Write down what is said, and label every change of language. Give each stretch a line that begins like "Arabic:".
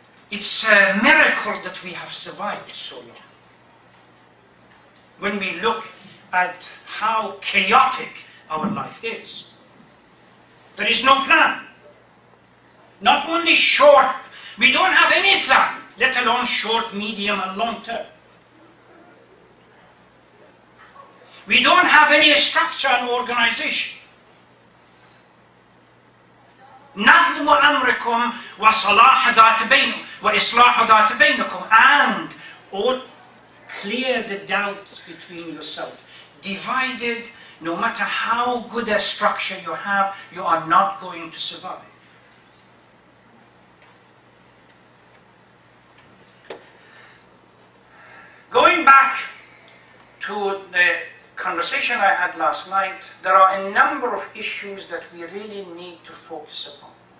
English: It's a miracle that we have survived so long. When we look at how chaotic our life is. There is no plan. Not only short, we don't have any plan, let alone short, medium, and long term. We don't have any structure and organization.
Arabic: نظم أمركم وصلاح ذات بينكم وإصلاح ذات بينكم,
English: and clear the doubts between yourself. Divided, no matter how good a structure you have, you are not going to survive. Going back to the conversation I had last night, there are a number of issues that we really need to focus upon.